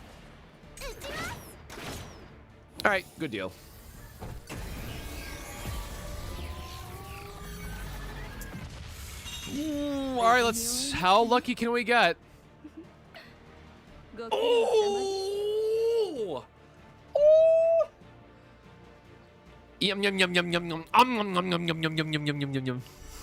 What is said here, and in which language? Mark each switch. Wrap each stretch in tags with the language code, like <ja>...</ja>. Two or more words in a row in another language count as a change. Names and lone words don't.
<en>All right, good deal. All right, let's. How lucky can we get? Oh! Oh! Yum yum yum yum yum yum. Yum yum yum yum yum yum yum yum yum yum yum.</en>